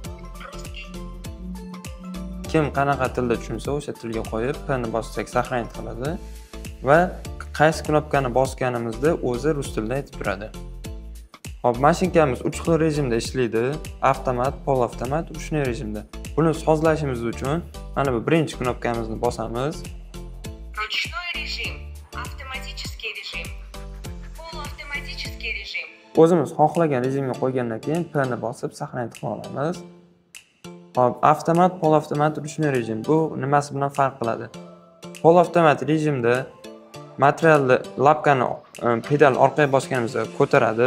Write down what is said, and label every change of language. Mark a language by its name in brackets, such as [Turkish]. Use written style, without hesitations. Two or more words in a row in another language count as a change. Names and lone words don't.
[Uzbek] Kim qanaqa tilda tushunsa o'sha tilga qo'yib, P-ni bossak saqlanib qoladi va qaysi knopkani bosganimizda o'zi rus tilida aytib turadi. Hop, mashinkamiz 3 xil rejimda ishlaydi: avtomat, polavtomat, ruchniy rejimda. Buni sozlashimiz uchun mana bu birinchi knopkamizni bosamiz. [Russian] Ручной режим, автоматический режим, полуавтоматический режим. [Uzbek] O'zimiz xohlagan rejimga qo'ygandan keyin P-ni bosib saqlanib qolamiz. Hop, avtomat, polavtomat, ruchniy rejim. Bu nimasi bilan farq qiladi? Polavtomat rejimda materialni lapkani pedal orqaga bosganimizda ko'taradi.